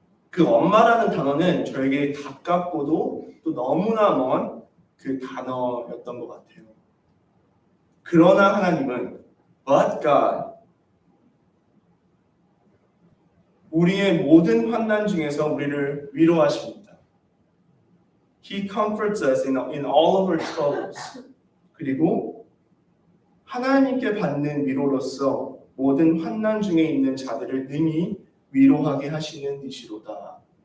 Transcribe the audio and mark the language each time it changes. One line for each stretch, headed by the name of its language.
Korean: 그 엄마라는 단어는 저에게 가깝고도 또 너무나 먼 그 단어였던 것 같아요. 그러나 하나님은
English: But God,
Korean: 우리의 모든 환난 중에서 우리를 위로하십니다.
English: He comforts us in all of our troubles.
Korean: 그리고 하나님께 받는 위로로서 모든 환난 중에 있는 자들을 능히 위로하게 하시는 이시로다.